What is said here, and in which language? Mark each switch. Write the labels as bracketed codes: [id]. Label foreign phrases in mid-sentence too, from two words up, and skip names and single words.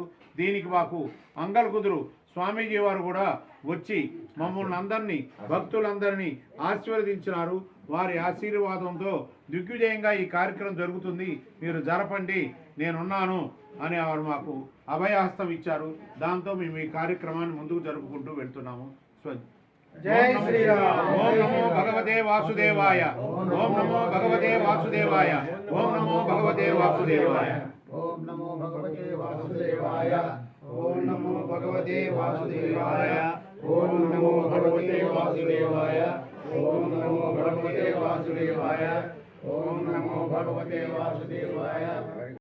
[te] దీనికి మాకు అంగళకుదురు స్వామీజీ వారు కూడా వచ్చి మమ్మల్ని అందరినీ భక్తులందరినీ ఆశీర్వదించినారు. వారి ఆశీర్వాదంతో దిగ్విజయంగా ఈ కార్యక్రమం జరుగుతుంది, మీరు జరపండి, నేనున్నాను అని వారు మాకు అభయహస్తం ఇచ్చారు. దాంతో మేము ఈ కార్యక్రమాన్ని ముందుకు జరుపుకుంటూ వెళ్తున్నాము. జై శ్రీరామ్. [sa] ఓం నమో భగవతే వాసుదేవాయ, ఓం నమో భగవతే వాసుదేవాయ, ఓం నమో భగవతే వాసుదేవాయ, ఓం నమో భగవతే వాసుదేవాయ, ఓం నమో భగవతే వాసుదేవాయ, ఓం నమో భగవతే వాసుదేవాయ, ఓం నమో భగవతే వాసుదేవాయ, ఓం నమో భగవతే వాసుదేవాయ.